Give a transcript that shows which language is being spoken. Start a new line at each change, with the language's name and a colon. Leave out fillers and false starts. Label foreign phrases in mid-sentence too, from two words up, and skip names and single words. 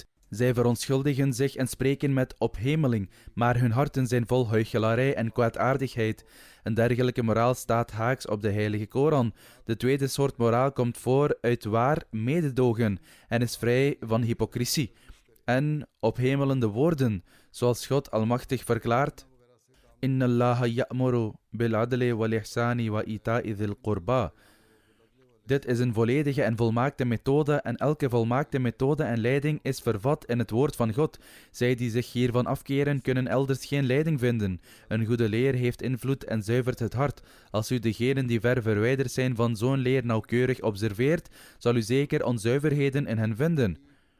Dutch: Zij verontschuldigen zich en spreken met ophemeling, maar hun harten zijn vol huichelarij en kwaadaardigheid. Een dergelijke moraal staat haaks op de Heilige Koran. De tweede soort moraal komt voor uit waar mededogen en is vrij van hypocrisie en ophemelende woorden, zoals God Almachtig verklaart:
Arabic: إن الله يأمر بالعدل والإحسان وإيتاء ذي القربى.
Dutch: Dit is een volledige en volmaakte methode en elke volmaakte methode en leiding is vervat in het woord van God. Zij die zich hiervan afkeren kunnen elders geen leiding vinden. Een goede leer heeft invloed en zuivert het hart. Als u degenen die ver verwijderd zijn van zo'n leer nauwkeurig observeert, zal u zeker onzuiverheden in hen vinden.